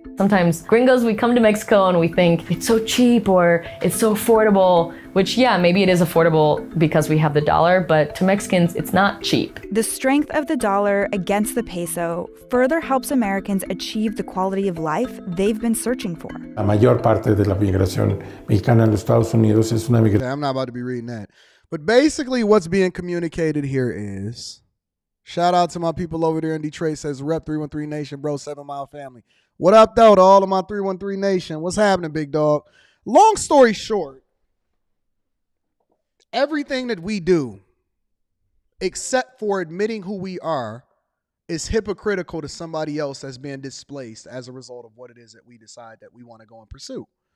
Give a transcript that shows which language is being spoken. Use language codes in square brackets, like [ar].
[en] Sometimes gringos, we come to Mexico and we think it's so cheap or it's so affordable, which yeah, maybe it is affordable because we have the dollar, but to Mexicans, it's not cheap. The strength of the dollar against the peso further helps Americans achieve the quality of life they've been searching for. [es] La mayor parte de la migración mexicana en los Estados Unidos es una migración. [en] I'm not about to be reading that. But basically what's being communicated here is, shout out to my people over there in Detroit, says Rep 313 Nation, bro, 7 Mile family. What up, though, to all of my 313 Nation? What's happening, big dog? Long story short, everything that we do, except for admitting who we are, is hypocritical to somebody else that's being displaced as a result of what it is that we decide that we want to go and pursue.